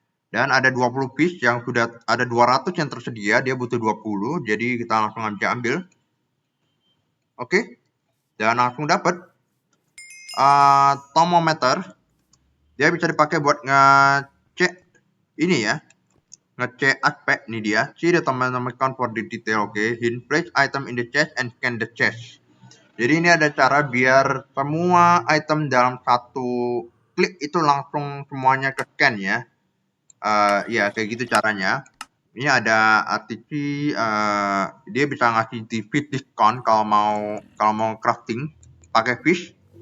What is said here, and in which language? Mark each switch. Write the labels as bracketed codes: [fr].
[id] Dan ada 20 piece yang sudah ada 200 yang tersedia, dia butuh 20, jadi kita langsung ambil. Oke. Dan langsung dapat thermometer. Dia bisa dipakai buat ngecek ini ya. Ngecek aspek nih dia. [en] See the thermometer count for the detail. [id] Oke. [en] Hint place item in the chest and scan the chest. [id] Jadi ini ada cara biar semua item dalam satu klik itu langsung semuanya ke scan ya. Ya kayak gitu caranya. Ini ada RTC, dia bisa ngasih fish discount kalau mau crafting pakai fish.